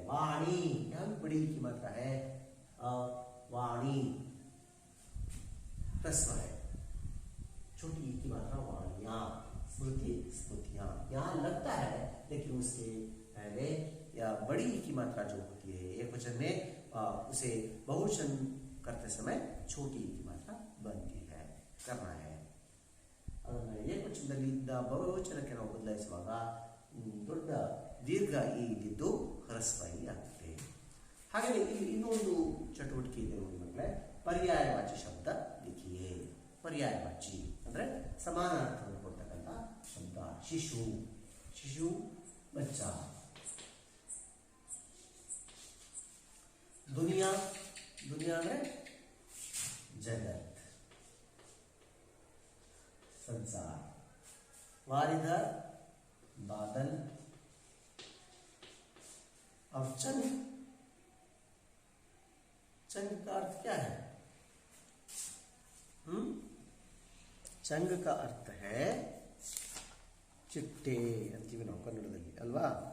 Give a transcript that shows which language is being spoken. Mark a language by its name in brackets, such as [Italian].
[Hindi] वाणी, यहां भी बड़ी ई की मात्रा है, वाणी ह्रस्व है, छोटी ई की मात्रा वाणियां. स्मृति, स्मृतियां. यहां लगता है लेकिन उसके पहले या बड़ी ई की मात्रा जो होती है एक वचन में, उसे बहुवचन करते समय छोटी ई की मात्रा बनती है. करना है. [Kannada] ಅದನ್ನ ಏಕವಚನದಲ್ಲಿ ಇದ್ದ ಬಹುವಚನಕ್ಕೆ ನಾವು ಬದಲಾಯಿಸುವಾಗ ದೊಡ್ಡ ದೀರ್ಘ ಈ ಇದ್ದು ಹ್ರಸ್ವ ಈ ಆಗ್ತದೆ. ಹಾಗೆ ಇನ್ನೊಂದು ಚಟುವಟಿಕೆ ಇದೆ ನೋಡಿ ಮಕ್ಕಳೇ, ಪರ್ಯಾಯವಾಚಿ [Hindi] ಶಬ್ದ ಲಿಖಿಯೇ. [Kannada] ಪರ್ಯಾಯವಾಚಿ ಅಂದ್ರೆ ಸಮಾನ ಅರ್ಥವನ್ನು ಕೊಡ್ತಕ್ಕಂಥ ಶಬ್ದ. ಶಿಶು, ಶಿಶು ಬಚ್ಚ. ದುನಿಯಾ, ದುನಿಯಾ ಅಂದ್ರೆ [Hindi] जगत, संसार. वारिधर बादल. अब चंग, चंग का अर्थ क्या है? चंग का अर्थ है [Kannada] ಚಿಟ್ಟೆ ಅಂತೀವಿ ನಾವು ಕನ್ನಡದಲ್ಲಿ ಅಲ್ವಾ.